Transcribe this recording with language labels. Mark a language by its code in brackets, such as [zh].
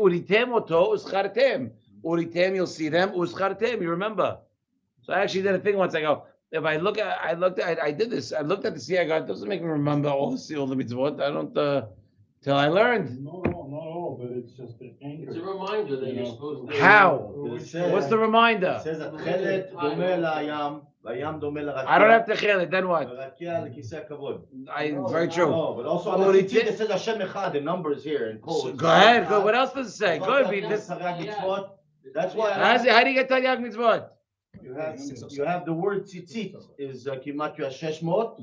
[he] Uritem oto uschartem. [en] Uritem, you'll see them. Uschartem, you remember. So I actually did a thing once. I go, if I did this. I looked at the sea. I go, it doesn't make me remember all the mitzvot. I don't till I learned. Not all, but it's just an anchor. It's a reminder that you're supposed to. How? What's the reminder? [he] It says התכלת דומה לים, והים דומה לרקיע. [en] I don't have to kill it. Then what? [he] ורקיע לכיסא הכבוד. [en] Very true. No, but also on the tzitzit, it says Hashem Echad, the numbers here in code. Go ahead. Go. What else does it say? Go ahead. That's why. How do you get Taryag mitzvot? You have the word tzitzit is kimatria 600.